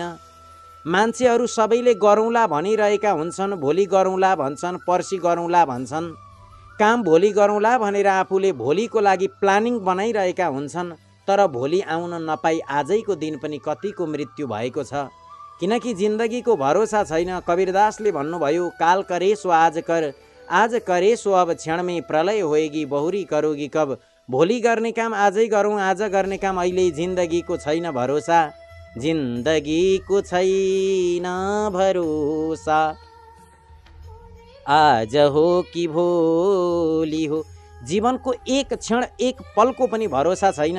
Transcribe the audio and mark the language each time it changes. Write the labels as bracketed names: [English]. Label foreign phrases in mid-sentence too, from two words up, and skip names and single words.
[Nepali] मान्छेहरू सबैले गरौँला भनिरहेका हुन्छन्, भोलि गरौँला भन्छन्, पर्सि गरौँला भन्छन्। काम भोलि गरौँला भनेर आफूले भोलिको लागि प्लानिङ बनाइरहेका हुन्छन्, तर भोलि आउन नपाई आजैको दिन पनि कतिको मृत्यु भएको छ। किनकि जिन्दगीको भरोसा छैन। कबीरदासले भन्नुभयो, [Hindi] काल करे सो आज कर, आज करे सो अब क्षण में प्रलय होएगी, बहुरी करोगी कब। [Nepali] भोलि गर्ने काम आजै गरौँ, आज गर्ने काम अहिले। जिन्दगीको छैन भरोसा, जिन्दगीको छैन भरोसा। आज हो कि भोलि हो, जीवनको एक क्षण एक पलको पनि भरोसा छैन।